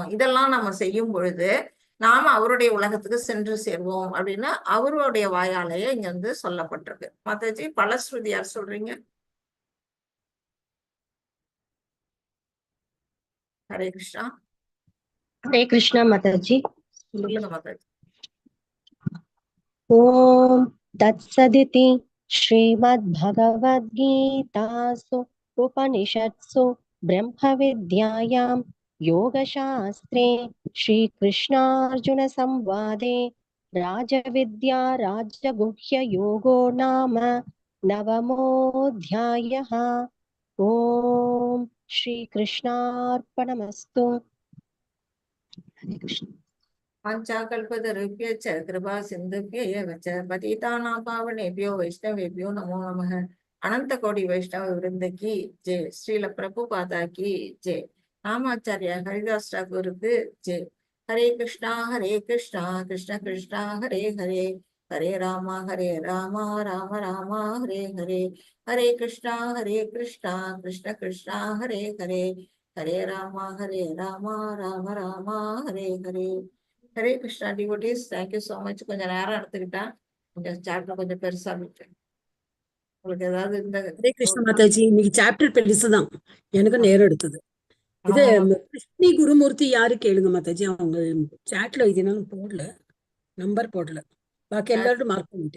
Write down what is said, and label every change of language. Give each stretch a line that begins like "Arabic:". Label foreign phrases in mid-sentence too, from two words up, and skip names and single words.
Tamil: இதெல்லாம் நம்ம செய்யும் பொழுது நாம அவருடைய உலகத்துக்கு சென்று சேர்வோம் அப்படின்னு அவருடைய வாயாலேயே இங்க வந்து சொல்லப்பட்டிருக்கு. மாதாஜி பலஸ்ருதி யார் சொல்றீங்க? ஹரே கிருஷ்ணா.
Hindi: हरे कृष्णा माताजी
Tamil: சொல்லுங்க மாதாஜி.
Sanskrit: ओम तत्सदिति श्रीमद्भगवद्गीतासु उपनिषत्सु ब्रह्मविद्यायां योगशास्त्रे श्रीकृष्णार्जुनसंवादे राजविद्या राजगुह्ययोगो नाम नवमोऽध्यायः। ओम श्रीकृष्णार्पणमस्तु। हरे कृष्ण। पञ्चाकल्पतरुभ्यश्च कृपा सिन्धुभ्य एव च पतितानां पावनेभ्यो वैष्णवेभ्यो नमो नमः।
Hindi: अनंत कोटि वैष्णव वृंद की जय। श्रील प्रभुपादा की जय। रामाचार्य हरिदास ठाकुर की जय। हरे कृष्णा कृष्ण कृष्णा हरे हरे, हरे राम राम राम हरे हरे, हरे कृष्णा कृष्ण कृष्णा हरे हरे, हरे राम राम राम हरे हरे।
Tamil: ஹரே கிருஷ்ணா டிவோட்டீஸ்,
English: thank you so much.
Tamil: கொஞ்சம் நேரம் எடுத்துக்கிட்டா கொஞ்சம் சாப்டர் கொஞ்சம் பெருசா விட்டேன். உங்களுக்கு ஏதாவது இந்த ஹரே கிருஷ்ண மாதாஜி, இன்னைக்கு சாப்டர் பெருசுதான், எனக்கு நேரம் எடுத்தது. இது கிருஷ்ணி குருமூர்த்தி யாரு கேளுங்க மாதாஜி, அவங்க சாட்ல இதனால போடல, நம்பர் போடல, பாக்கி எல்லாரும் மார்க் பண்ணிட்டேன்.